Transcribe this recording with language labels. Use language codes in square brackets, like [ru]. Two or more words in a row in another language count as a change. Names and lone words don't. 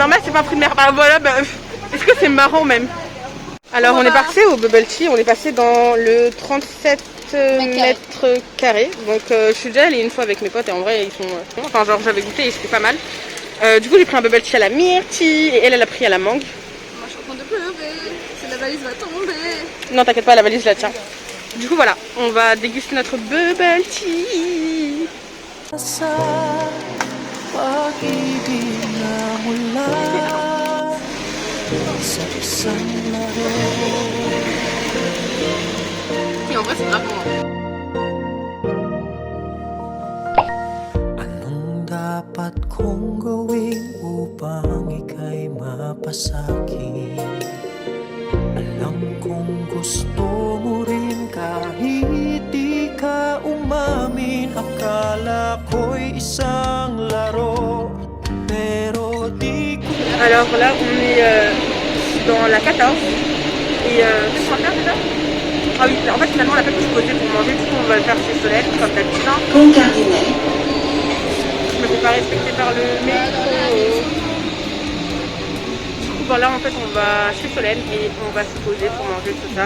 [fr] Normal c'est pas un fruit de mer. Bah voilà, bah, est-ce que c'est marrant même? Alors on est parti au [en] bubble tea, [fr] on est passé dans le 37 mètres carrés. Donc je suis déjà allée une fois avec mes potes et en vrai ils sont... enfin genre j'avais goûté et c'était pas mal. Du coup j'ai pris un [en] bubble tea [fr] à la myrtille et elle a pris à la mangue. Moi je suis en train de pleurer, c'est la valise va tomber. Non t'inquiète pas, la valise je la tiens. Du coup voilà, on va déguster notre [en] bubble tea. [tl] Sa pag-ibig na mula sa isang laro. [fr] Et en vrai c'est grave bon. [tl] Anong dapat kong gawin upang ika'y mapasakit? Alam kong gusto mo rin kahit di ka umamin. Akala ko'y isang laro, pero di ko... [fr] Alors là on est dans la 14 et qu'est-ce qu'on va faire déjà? Ah oui, en fait finalement on a pas pu se poser pour manger, du coup on va le faire chez Solène, comme d'habitude. Pont Cardinal. Je me fais pas respecter par le métro. Du coup voilà, en fait on va chez Solène et on va se poser pour manger tout ça.